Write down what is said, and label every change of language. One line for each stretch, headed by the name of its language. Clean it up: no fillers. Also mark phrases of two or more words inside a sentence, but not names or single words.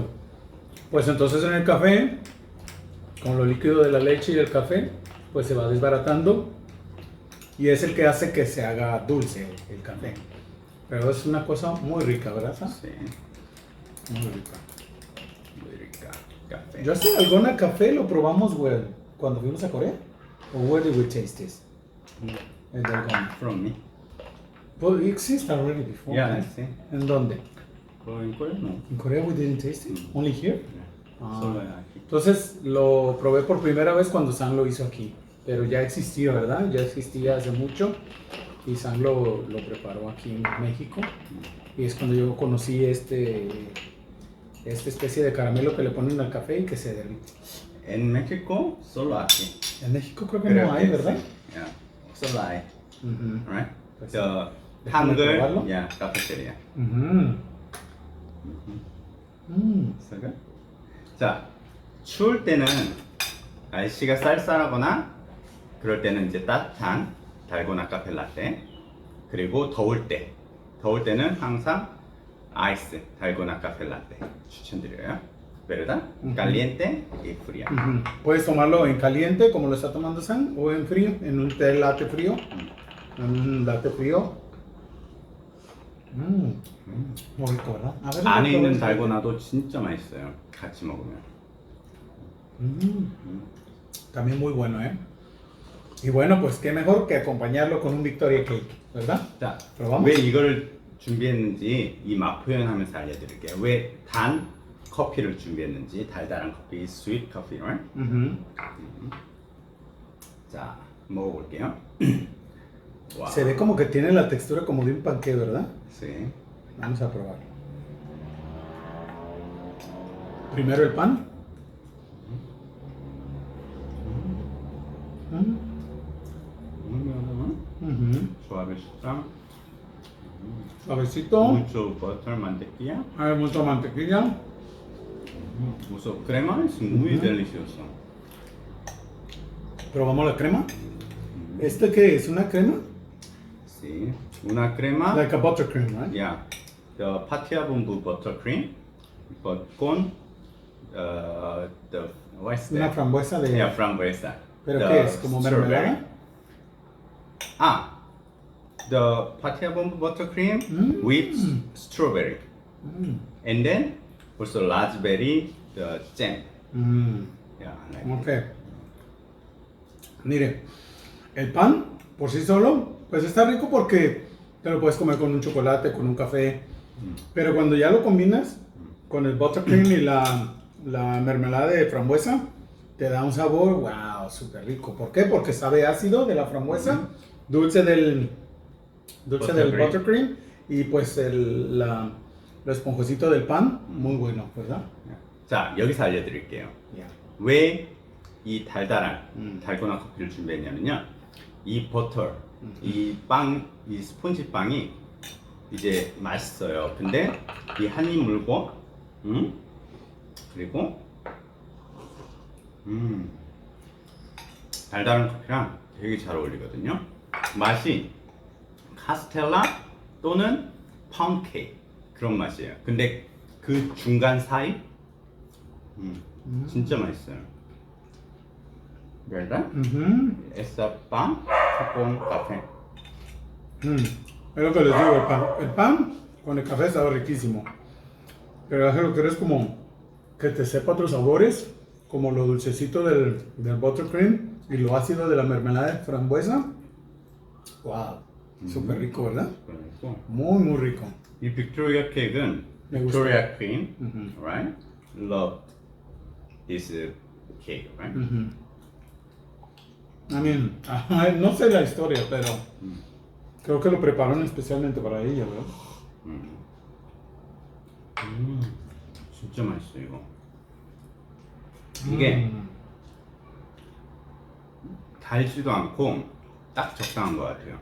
Spanish: Pues entonces en el café, con lo líquido de la leche y el café, pues se va desbaratando y es el que hace que se haga dulce el café. Pero es una cosa muy rica, ¿verdad? Sí. Muy rica. Muy rica. Café. Yo este dalgona café lo probamos, güey, cuando fuimos a Corea.
English: ¿O where did we taste this?
Spanish: El dalgona.
English: From me. Well, it exists already before. Yeah, right?
Spanish: sí. ¿En dónde? En Corea no.
English: In Korea we didn't taste it. Only here. Ah.
Spanish: Solo aquí. Entonces lo probé por primera vez cuando Sam lo hizo aquí. Pero ya existía, ¿verdad? Ya existía hace mucho. Y Sam lo preparó aquí en México. Y es cuando yo conocí esta especie de caramelo que le ponen al café y que se derrite. En México solo aquí. En México creo que no hay, que ¿verdad? sí. Yeah. Solo hay. Ujú.
English: Right?
Spanish: Pues
Korean: 저
Spanish: déjame probarlo.
Korean: 한글, yeah, 카페테리아. 그래서 자, 추울 때는 날씨가 쌀쌀하거나 그럴 때는 이제 따뜻한 달고나 카페 라떼, 그리고 더울 때는 항상 아이스 달고나 카페 라떼 추천드려요.
Spanish: ¿Verdad? Caliente y fría. Ujú. Puedes tomarlo en caliente, como lo está tomando Sam, o en frío, en un té latte frío. En un latte frío. Muy rico, ¿verdad? A ver,
Korean: 안에 있는
Spanish: este.
Korean: 달고나도 진짜 맛있어요. 같이 먹으면.
Spanish: También muy bueno, ¿eh? Y bueno, pues qué mejor que acompañarlo con un Victoria Cake, ¿verdad?
Korean: 자, 들어가면? 왜 이걸 준비했는지 이 맛 표현하면서 알려드릴게요. 왜 단 커피를 준비했는지, 달달한 커피,
English: sweet coffee, right?
Korean: 자, 먹어볼게요. Wow.
Spanish: Se ve como que tiene la textura como de un panqué, ¿verdad? Sí. Vamos a probarlo. Primero el pan. Suavecita. Suavecito. Mucho butter, mantequilla. Hay mucha mantequilla. Uso crema, es muy delicioso. Probamos la crema. ¿Este qué es? ¿Una crema? Sí. Una crema.
English: Like a buttercream, right? Yeah. the patia bumbu buttercream, but con the what's
Spanish: Una
English: that?
Spanish: frambuesa de... Yeah, frambuesa. ¿Pero
English: The
Spanish: qué es? ¿Como
English: strawberry.
Spanish: mermelada?
English: Ah, the patia bumbu buttercream with strawberry, and then also raspberry the jam. Yeah, I like it. Ok.
Spanish: Mire, el pan por sí solo, pues está rico porque te lo puedes comer con un chocolate, con un café. Pero cuando ya lo combinas con el buttercream y la mermelada de frambuesa, te da un sabor, wow, súper rico. ¿Por qué? Porque sabe ácido de la frambuesa, dulce del buttercream y pues lo esponjosito del pan, muy bueno, ¿verdad?
Korean: 자, 여기서 알려드릴게요.
English: Yeah.
Korean: 왜 이 달달한 달고나 커피를 준비했냐면요. 이 버터, 이 빵, 이 스폰지 빵이 이제 맛있어요. 근데 이 한 입 물고, 그리고 달달한 커피랑 되게 잘 어울리거든요. 맛이 카스텔라 또는 파운드 케이크 그런 맛이에요. 근데 그 중간 사이 진짜 맛있어요.
Spanish: ¿Verdad? Esa pan con café. Es lo que les digo, el pan con el café está riquísimo. Pero lo que es como que te sepa otros sabores, como lo dulcecito del buttercream y lo ácido de la mermelada de frambuesa. Wow, súper rico, ¿verdad?
Korean: 그리고
Spanish: Muy, muy rico.
Korean: 이 빅토리아 케이크는
Spanish: Me gusta.
English: Victoria Queen, right? Love this cake, right? I mean,
Spanish: no sé la historia, pero creo que lo prepararon especialmente para ella, ¿verdad?
Korean: 진짜 맛있어 이거. 이게 달지도 않고 딱 적당한 것 같아요.